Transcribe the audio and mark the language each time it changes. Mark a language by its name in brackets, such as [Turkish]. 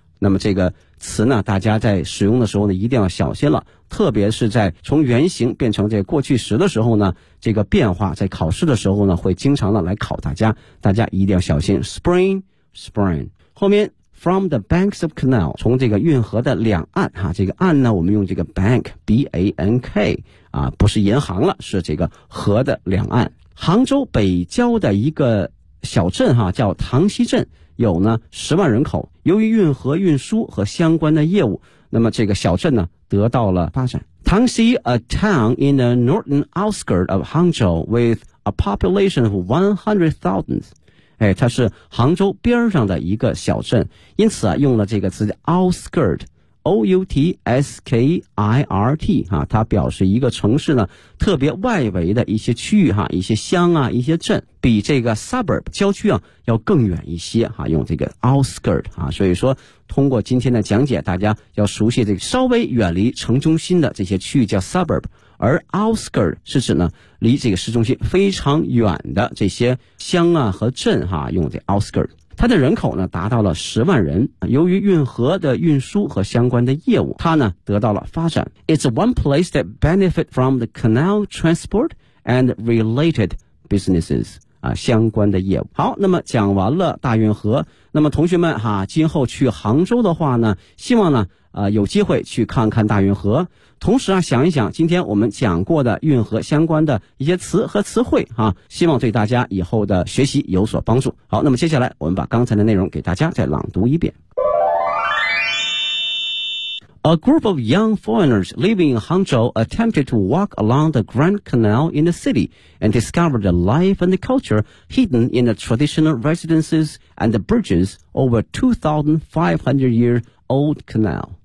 [Chinese] 那么这个词呢大家在使用的时候呢一定要小心了，特别是在从原型变成这过去时的时候呢，这个变化在考试的时候呢会经常的来考大家，大家一定要小心 spring 后面 [English] from the banks of canal, [Chinese] 从这个运河的两岸这个岸呢我们用这个 bank B-A-N-K 不是银行了，是这个河的两岸。杭州北郊的一个小镇叫塘溪镇，有呢10万人口，由于运河运输和相关的业务，那么这个小镇呢得到了发展。 [English] Tangxi, a town in the northern outskirts of Hangzhou with a population of 100,000. [Chinese] 它是杭州边上的一个小镇，因此用了这个词 outskirt, O-U-T-S-K-I-R-T, 它表示一个城市呢特别外围的一些区域一些乡一些镇，比这个 suburb 郊区要更远一些用这个 outskirt, 所以说通过今天的讲解大家要熟悉这个稍微远离城中心的这些区域叫 suburb, 而 outskirt 是指呢离这个市中心非常远的这些乡和镇用这 outskirt。它的人口呢达到了10万人，由于运河的运输和相关的业务它呢得到了发展。 [English] It's one place that benefit from the canal transport and related businesses, [Chinese] 相关的业务。好，那么讲完了大运河，那么同学们今后去杭州的话呢希望呢有机会去看看大运河。同时想一想今天我们讲过的运河相关的一些词和词汇希望对大家以后的学习有所帮助。好，那么接下来我们把刚才的内容给大家再朗读一遍。 [English] A group of young foreigners living in Hangzhou attempted to walk along the Grand Canal in the city and discovered the life and the culture hidden in the traditional residences and the bridges over 2,500-year-old canal.